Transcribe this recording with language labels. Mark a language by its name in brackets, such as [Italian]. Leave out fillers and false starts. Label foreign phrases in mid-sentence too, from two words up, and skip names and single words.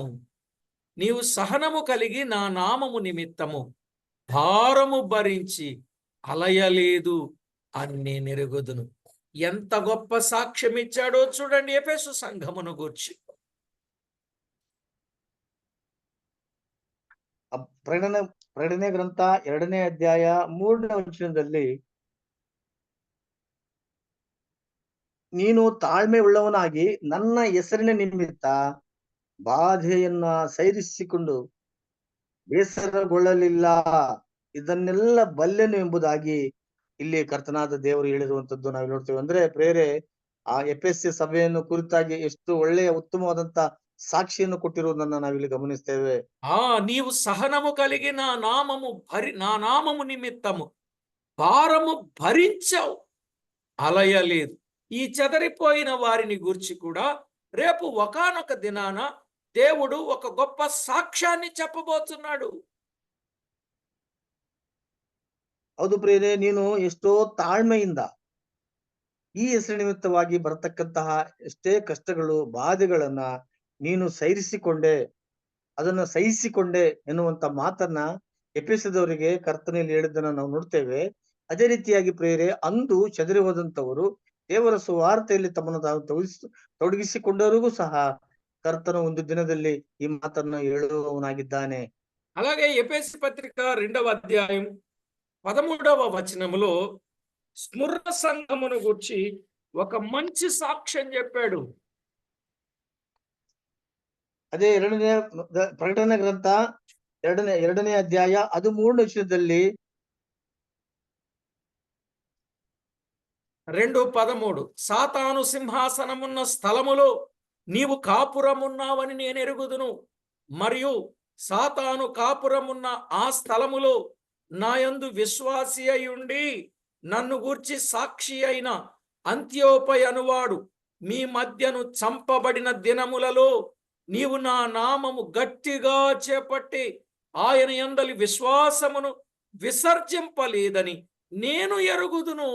[Telugu] నీవు సహనము కలిగి నా నామము నిమిత్తము భారము భరించి అలయలేదు అని నేను ఎరుగుదును. ఎంత గొప్ప సాక్ష్యం ఇచ్చాడో చూడండి ఎఫెసు సంఘమును గూర్చి. [Kannada] ಪ್ರಕಟಣೆ ಗ್ರಂಥ 2ನೇ ಅಧ್ಯಾಯ 3ನೇ ವಚನದಲ್ಲಿ, ನೀನು ತಾಳ್ಮೆ ಉಳ್ಳವನಾಗಿ ನನ್ನ ಹೆಸರಿನ ನಿಮಿತ್ತ ಬಾಧೆಯನ್ನ ಸೈರಿಸಿಕೊಂಡು ಬೇಸರಗೊಳ್ಳಲಿಲ್ಲ, ಇದನ್ನೆಲ್ಲ ಬಲ್ಲೆನು ಎಂಬುದಾಗಿ ಇಲ್ಲಿ ಕರ್ತನಾದ ದೇವರು ಹೇಳಿರುವಂತದ್ದು ನಾವು ನೋಡ್ತೇವೆ. ಅಂದ್ರೆ ಪ್ರೇರೆ ಆ ಎಫೆಸ ಸಭೆಯನ್ನು ಕುರಿತಾಗಿ ಎಷ್ಟು ಒಳ್ಳೆಯ ಉತ್ತಮವಾದಂತ ಸಾಕ್ಷಿಯನ್ನು ಕೊಟ್ಟಿರುವುದನ್ನ ನಾವಿಲ್ಲಿ ಗಮನಿಸ್ತೇವೆ. [Telugu] నీవు సహనము కలిగి నా నామము నిమిత్తము భారము భరించావు, అలయలేదు. ఈ చెదరిపోయిన వారిని గూర్చి కూడా రేపు ఒకానొక దినాన దేవుడు ఒక గొప్ప సాక్ష్యాన్ని చెప్పబోతున్నాడు. [Kannada] ಹೌದು ಪ್ರಿಯರೇ, ನೀನು ಎಷ್ಟೋ ತಾಳ್ಮೆಯಿಂದ ಈ ಹೆಸರು ನಿಮಿತ್ತವಾಗಿ ಬರತಕ್ಕಂತಹ ಎಷ್ಟೇ ಕಷ್ಟಗಳು, ಬಾಧೆಗಳನ್ನ ನೀನು ಅದನ್ನ ಸಹಿಸಿಕೊಂಡೆ ಎನ್ನುವಂತ ಮಾತನ್ನ ಎಫೆಸದವರಿಗೆ ಕರ್ತನಲ್ಲಿ ಹೇಳಿದ್ದನ್ನ ನಾವು ನೋಡ್ತೇವೆ. ಅದೇ ರೀತಿಯಾಗಿ ಪ್ರಿಯರೇ, ಅಂದು ಚದರಿ ಹೋದಂತವರು ದೇವರ ಸುವಾರ್ತೆಯಲ್ಲಿ ತಮ್ಮನ್ನು ತಾವು ತೊಡಗಿಸಿಕೊಂಡವರಿಗೂ ಸಹ ಕರ್ತನು ಒಂದು ದಿನದಲ್ಲಿ ಈ ಮಾತನ್ನ ಹೇಳುವವನಾಗಿದ್ದಾನೆ. [Telugu] అలాగే ఎఫెసు పత్రిక 2వ అధ్యాయం 13వ వచనములో స్ముర్ణ సంఘమును గురించి ఒక మంచి సాక్ష్యం చెప్పాడు. [Kannada] ಅದೇ ಪ್ರಕಟಣೆ ಗ್ರಂಥ 2ನೇ ಅಧ್ಯಾಯ 13ನೇ ವಚನದಲ್ಲಿ [Telugu] 2:13 సాతాను సింహాసనమున్న స్థలములో నీవు కాపురమున్నావని నేను ఎరుగుదును, మరియు సాతాను కాపురమున్న ఆ స్థలములో నాయందు విశ్వాసి అయి ఉండి నన్ను గూర్చి సాక్షి అయిన అంత్యోపై అనువాడు మీ మధ్యను చంపబడిన దినములలో నీవు నా నామము గట్టిగా చేపట్టి ఆయన యందలి విశ్వాసమును విసర్జింపలేదని నేను ఎరుగుదును.